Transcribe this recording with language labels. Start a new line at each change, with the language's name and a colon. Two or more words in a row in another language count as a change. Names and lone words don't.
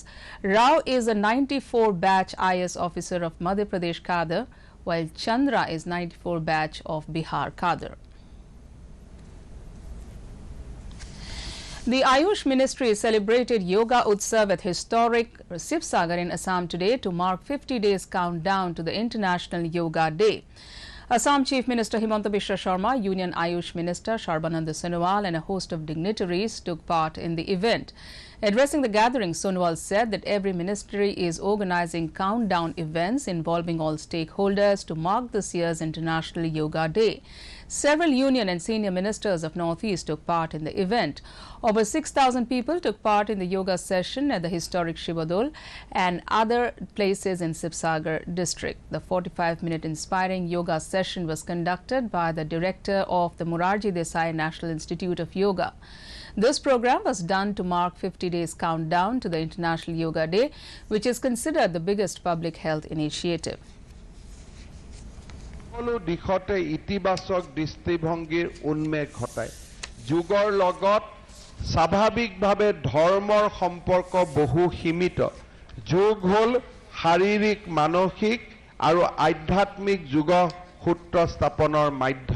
English: Rao is a 94 batch IS officer of Madhya Pradesh cadre, while Chandra is 94 batch of Bihar cadre. The Ayush Ministry celebrated Yoga Utsav at historic Sibsagar in Assam today to mark 50 days countdown to the International Yoga Day. Assam Chief Minister Himanta Biswa Sharma, Union Ayush Minister Sarbananda Sonowal and a host of dignitaries took part in the event. Addressing the gathering, Sonowal said that every ministry is organizing countdown events involving all stakeholders to mark this year's International Yoga Day. Several union and senior ministers of Northeast took part in the event. Over 6,000 people took part in the yoga session at the historic Shivadol and other places in Sibsagar district. The 45-minute inspiring yoga session was conducted by the director of the Morarji Desai National Institute of Yoga. This program was done to mark 50 days countdown to the International Yoga Day, which is considered the biggest public health initiative.
Assamese: সকলো দিশতে ইতিবাচক দৃষ্টিভংগীৰ উন্মেষ ঘটায় যুগৰ লগত স্বাভাৱিকভাৱে ধৰ্মৰ সম্পৰ্ক বহু সীমিত যোগ হ'ল শাৰীৰিক মানসিক আৰু আধ্যাত্মিক যুগ সূত্ৰ স্থাপনৰ মাধ্যম